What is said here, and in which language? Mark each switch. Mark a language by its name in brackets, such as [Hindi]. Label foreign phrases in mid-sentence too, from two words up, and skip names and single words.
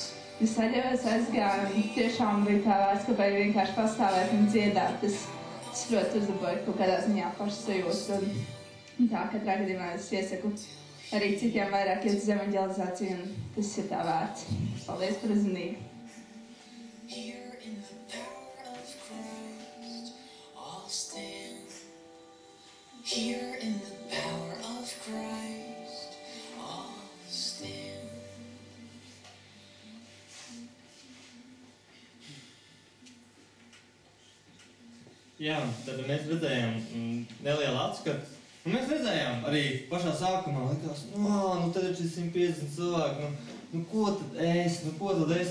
[Latvian] Es saļavies, aizgāju, un tiešām bija tā vērts, ka beig vienkārši pastāvēt un dziedāt. Tas ļoti uzlaboja kaut kādā ziņā pašu sajūtu, un tā, katrā gadījumā es iesaku arī citiem vairāk iet uz evanģelizāciju, un tas ir tā vērts. Paldies par uzmanību. [English] Here in the power of Christ, all stand. [Latvian] Jā, tad mēs redzējām nelielu atskatu. Un mēs redzējām arī pašā sākumā, likās, tad ir šis 150 cilvēki, ko tad es?